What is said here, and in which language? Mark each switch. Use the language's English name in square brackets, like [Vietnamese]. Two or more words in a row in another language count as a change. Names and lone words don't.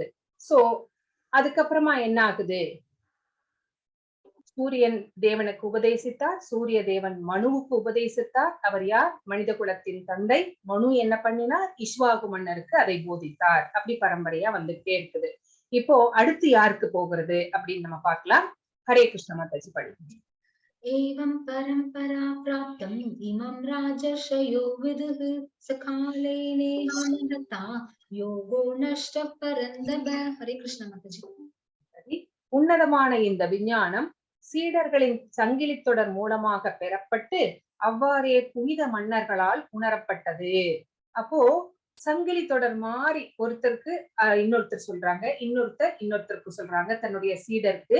[Tamil] சோ அதுக்கப்புறமா என்ன ஆகுது? சூரியன் தேவனுக்கு உபதேசித்தார். சூரிய தேவன் மனுவுக்கு உபதேசித்தார். அவர் யார்? மனித குலத்தின் தந்தை. மனு என்ன பண்ணினார்? இஷ்வாகு மன்னருக்கு அதை போதித்தார். அப்படி பரம்பரையா வந்துட்டே இருக்குது. இப்போ அடுத்து யாருக்கு போகிறது அப்படின்னு நம்ம பார்க்கலாம். [Hindi] हरे कृष्ण माताजी [Tamil] படிங்க. [Sanskrit] एवं परंपरा प्राप्तम् इमं राजर्षयो विदुः सकालेने महता योगो नष्ट परन्दभ. [Hindi] हरे कृष्ण माताजी. [Tamil] உன்னதமான இந்த விஞ்ஞானம் சீடர்களின் சங்கிலி தொடர் மூலமாக பெறப்பட்டு அவ்வாறே புனித மன்னர்களால் உணரப்பட்டது. அப்போ சங்கிலி தொடர் மாறி ஒருத்தருக்கு இன்னொருத்தர் சொல்றாங்க, இன்னொருத்தருக்கு சொல்றாங்க, தன்னுடைய சீடருக்கு.